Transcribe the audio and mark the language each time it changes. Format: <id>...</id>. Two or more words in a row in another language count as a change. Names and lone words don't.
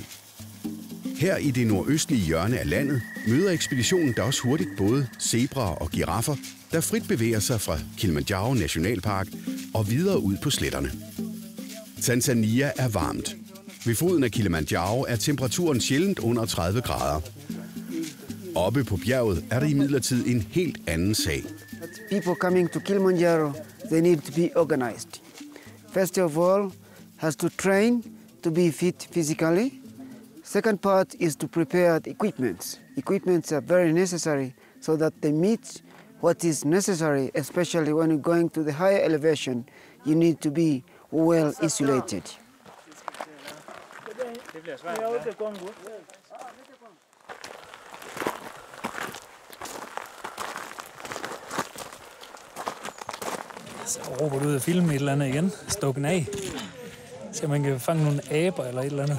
<da>Her i det nordøstlige hjørne af landet møder ekspeditionen da også hurtigt både zebraer og giraffer, der frit bevæger sig fra Kilimanjaro Nationalpark og videre ud på sletterne. Tanzania er varmt. Ved foden af Kilimanjaro er temperaturen sjældent under 30 grader. Oppe på bjerget er der imidlertid en helt anden sag.</da> <en>People coming to Kilimanjaro, they need to be organized. First of all, has to train to be fit physically. Second part is to prepare the equipments. Equipments are very necessary so that they meet what is necessary, especially when you're going to the higher elevation, you need to be well insulated.</en> <da>Så råber du ud og filme et eller andet igen. Stukken af. Så man kan fange nogle aber eller et eller andet.</da>